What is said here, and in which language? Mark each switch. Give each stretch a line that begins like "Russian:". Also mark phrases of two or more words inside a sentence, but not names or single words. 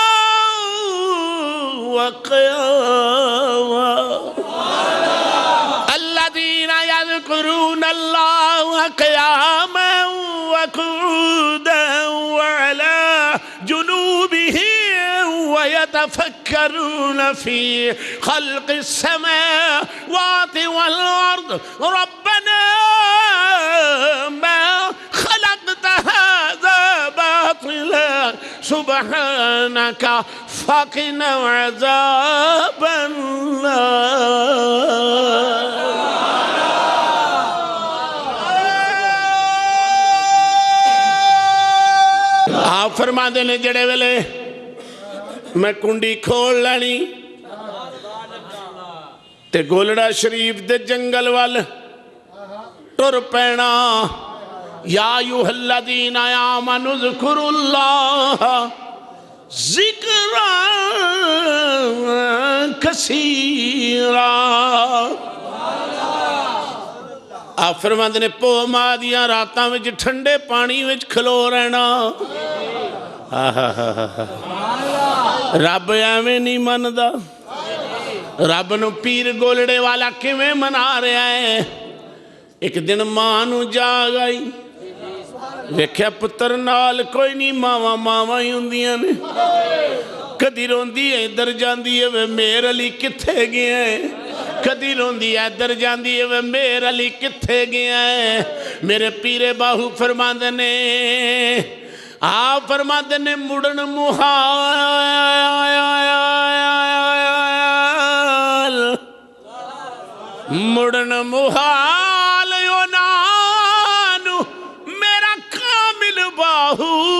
Arabic: وقیاما الذین یذکرون اللہ قیاما وقعودا وعلی جنوبہم ویتفکرون فی خلق السماوات والارض ربنا ما خلقت هذا باطلا سبحانك فقنا عذاب النار
Punjabi: آپ فرما دینے جڑے ویلے میں کنڈی کھول لینی تے گولڑا شریف دے جنگل وال ٹر پینا
Arabic: یا ایھا الذین آمنوا اذکروا اللہ ذکرا
Punjabi: کثیرا آپ فرماندے نے پو ماں دیاں راتاں وچ ٹھنڈے پانی وچ کھلو رہنا رب ایویں نہیں مندا رب نو پیر گولڑے والا کیویں منا رہا ہے ایک دن ماں نو جاگ آئی ویکھیا پتر نال کوئی نہیں ماواں ہی ہوندیاں نے کدی روندی ہے ادھر جاندی ہے وے میر علی کتھے گیا ہے کدی روندی ہے ادھر جاندی ہے وے میر علی کتھے گیا ہے میرے پیرے باہو فرماندے نے آپ فرماندے نے مڑن محال یونانو میرا کامل باہو